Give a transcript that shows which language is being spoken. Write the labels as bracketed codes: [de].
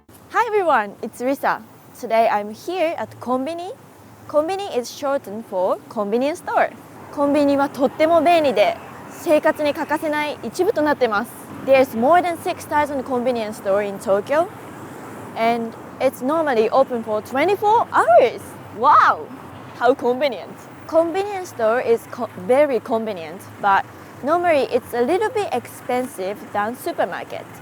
[en] Hi everyone, it's Risa. Today I'm here at Konbini. Konbini is shortened for convenience store. [ja] コンビニはとっても便利で生活に欠かせない一部となっています。 [en] There's more than 6,000 convenience stores in Tokyo and it's normally open for 24 hours. Wow! How convenient. Convenience store is very convenient, but normally it's a little bit expensive than supermarket.